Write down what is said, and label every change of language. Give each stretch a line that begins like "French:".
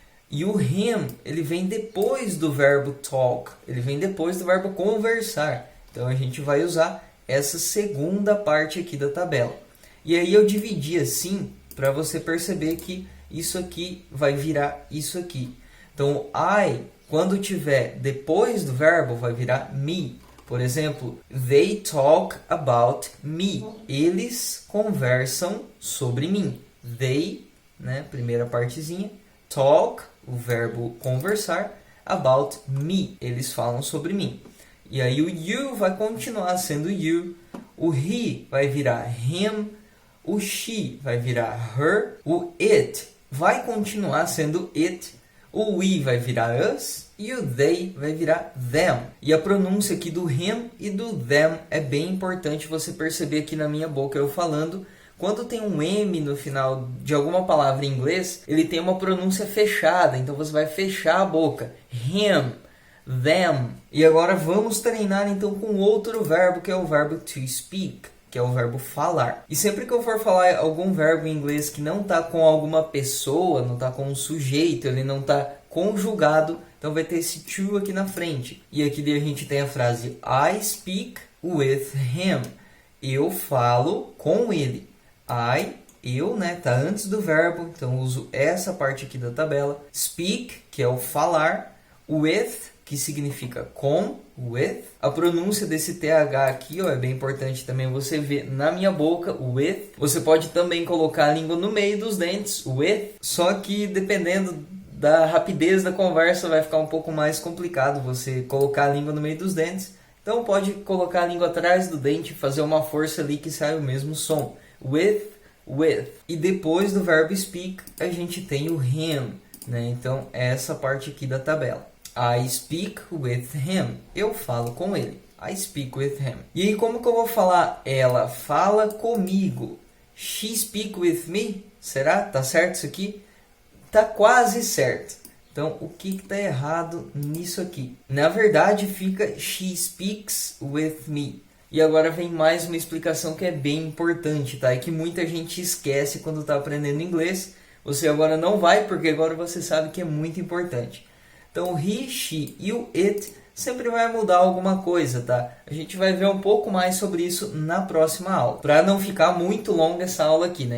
Portuguese: E o him, ele vem depois do verbo talk, ele vem depois do verbo conversar. Então a gente vai usar essa segunda parte aqui da tabela. E aí eu dividi assim para você perceber que isso aqui vai virar isso aqui. Então I, quando tiver depois do verbo, vai virar me. Por exemplo,
English: they talk about me.
Portuguese: Eles conversam sobre mim. They, né, primeira partezinha. Talk, o verbo conversar,
English: about me,
Portuguese: eles falam sobre mim. E aí o you vai continuar sendo you, o he vai virar him, o she vai virar her, o it vai continuar sendo it, O we vai virar us e o they vai virar them. E a pronúncia aqui do him e do them é bem importante você perceber aqui na minha boca eu falando. Quando tem um M no final de alguma palavra em inglês, ele tem uma pronúncia fechada, então você vai fechar a boca. Him, them. E agora vamos treinar então com outro verbo, que é o verbo to speak, que é o verbo falar. E sempre que eu for falar algum verbo em inglês que não está com alguma pessoa, não está com um sujeito, ele não está conjugado, então vai ter esse to aqui na frente. E aqui a gente tem a frase
English: I speak with him.
Portuguese: Eu falo com ele. Eu, né, tá antes do verbo, então uso essa parte aqui da tabela. Speak, que é o falar. With, que significa com, with. A pronúncia desse TH aqui, ó, é bem importante também você ver na minha boca, with. Você pode também colocar a língua no meio dos dentes, with. Só que dependendo da rapidez da conversa vai ficar um pouco mais complicado você colocar a língua no meio dos dentes. Então pode colocar a língua atrás do dente e fazer uma força ali que sai o mesmo som. With. E depois do verbo speak, a gente tem o him, né? Então, é essa parte aqui da tabela.
English: I speak with him.
Portuguese: Eu falo com ele.
English: I speak with him.
Portuguese: E aí, como que eu vou falar? Ela fala comigo.
English: She speak with me?
Portuguese: Será? Tá certo isso aqui? Tá quase certo. Então, o que está errado nisso aqui? Na verdade, fica
English: she speaks with me.
Portuguese: E agora vem mais uma explicação que é bem importante, tá? E que muita gente esquece quando está aprendendo inglês. Você agora não vai, porque agora você sabe que é muito importante. Então, o he, she e o it sempre vai mudar alguma coisa, tá? A gente vai ver um pouco mais sobre isso na próxima aula. Para não ficar muito longa essa aula aqui, né?